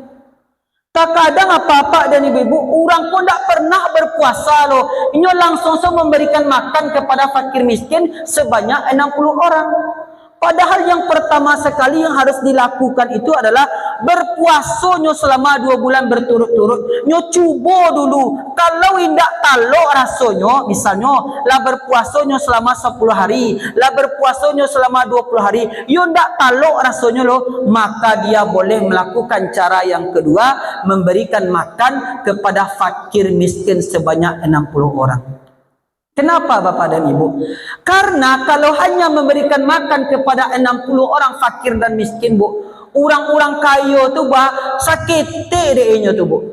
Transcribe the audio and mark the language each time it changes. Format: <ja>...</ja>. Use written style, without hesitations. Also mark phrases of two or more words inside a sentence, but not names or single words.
<id>Kadang apa-apa dan ibu-ibu, orang pun tak pernah berpuasa loh. Ini langsung memberikan makan kepada fakir miskin sebanyak 60 orang. Padahal yang pertama sekali yang harus dilakukan itu adalah berpuasanya selama 2 bulan berturut-turut.</id> <min>Nyo cuba dulu. Kalau indak talo rasanya,</min> <id>misalnya lah berpuasanya selama 10 hari, lah berpuasanya selama 20 hari,</id> <min>yo ndak talo rasanya loh,</min> <id>maka dia boleh melakukan cara yang kedua, memberikan makan kepada fakir miskin sebanyak 60 orang. Kenapa Bapak dan Ibu? Karena kalau hanya memberikan makan kepada 60 orang fakir dan miskin Bu, orang-orang kaya tu sakit deh tu Bu.</id>